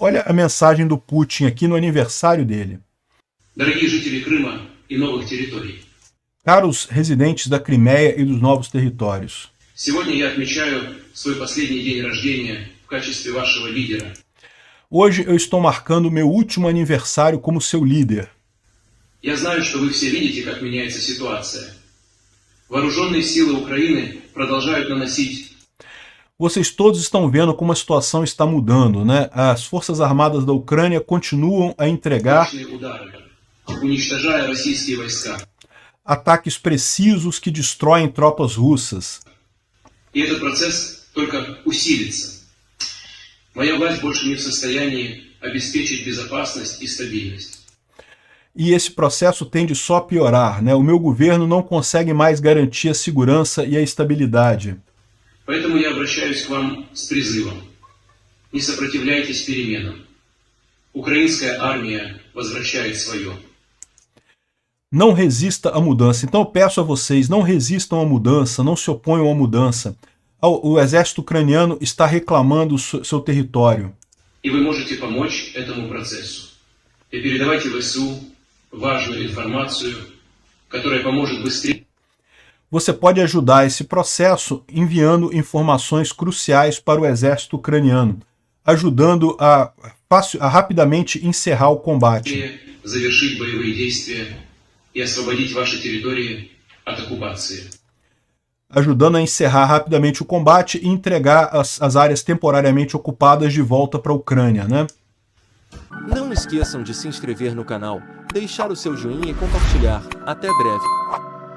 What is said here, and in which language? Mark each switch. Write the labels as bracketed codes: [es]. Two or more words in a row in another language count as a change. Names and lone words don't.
[pt] Olha a mensagem do Putin aqui no aniversário dele. Caros residentes da Crimeia e dos novos territórios. Hoje eu estou marcando meu último aniversário como seu líder. [ru] Я знаю, что вы все видите, как меняется ситуация. Вооруженные силы Украины продолжают наносить. [pt] Vocês todos estão vendo como a situação está mudando, né? As forças armadas da Ucrânia continuam a entregar ataques precisos que destroem tropas russas. E esse processo [ru] только усилится. Моя власть больше не в состоянии обеспечить безопасность и стабильность. [pt] E esse processo tende só a piorar, né? O meu governo não consegue mais garantir a segurança e a estabilidade. [ru] Поэтому я обращаюсь к вам с призывом. Не сопротивляйтесь переменам. Украинская армия возвращает свое. [pt] Não resista à mudança. Então eu peço a vocês, não resistam à mudança, não se oponham à mudança. O exército ucraniano está reclamando seu território. [ru] И вы можете помочь этому процессу. И передавайте ВСУ важную информацию, которая поможет быстрее. [pt] Você pode ajudar esse processo enviando informações cruciais para o exército ucraniano, ajudando a rapidamente encerrar o combate. [ru] Завершить боевые действия и освободить ваши территории от оккупации. [pt] Ajudando a encerrar rapidamente o combate e entregar as áreas temporariamente ocupadas de volta para a Ucrânia, né? Não esqueçam de se inscrever no canal, deixar o seu joinha e compartilhar. Até breve!